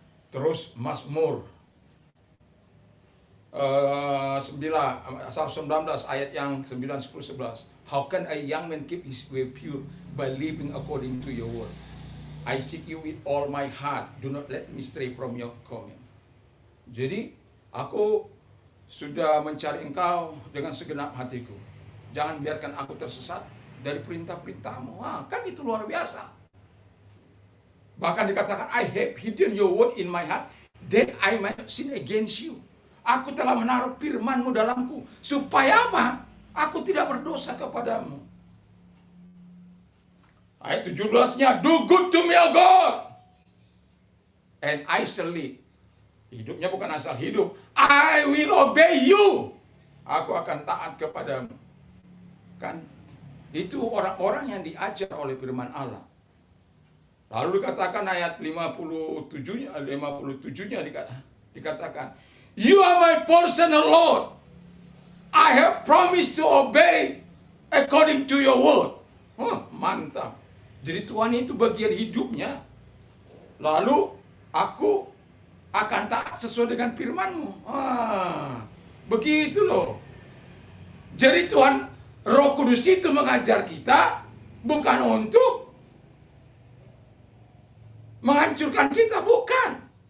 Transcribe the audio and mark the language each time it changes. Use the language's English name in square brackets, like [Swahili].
[Indonesian] Terus Mazmur 19 ayat yang 9, 10, 11. [English] How can a young man keep his way pure by living according to your word? I seek you with all my heart. Do not let me stray from your command. [Indonesian] Jadi, aku sudah mencari engkau dengan segenap hatiku. Jangan biarkan aku tersesat dari perintah-perintahmu. Kan itu luar biasa. Bahkan dikatakan, [English] I have hidden your word in my heart, that I might not sin against you. [Indonesian] Aku telah menaruh firman-Mu dalamku. Supaya apa? Aku tidak berdosa kepadamu. Ayat 17-nya, [English] do good to me, O God, and I shall live. [Indonesian] Hidupnya bukan asal hidup. [English] I will obey you. [Indonesian] Aku akan taat kepadamu. Kan? Itu orang-orang yang diajar oleh firman Allah. Lalu dikatakan ayat 57-nya dikatakan, [English] you are my portion, O Lord. I have promised to obey according to your word. [Indonesian] Mantap. Jadi Tuhan itu bagian hidupnya. Lalu aku akan taat sesuai dengan firman-Mu. Begitu loh. Jadi Tuhan, Roh Kudus itu mengajar kita bukan untuk menghancurkan kita, bukan.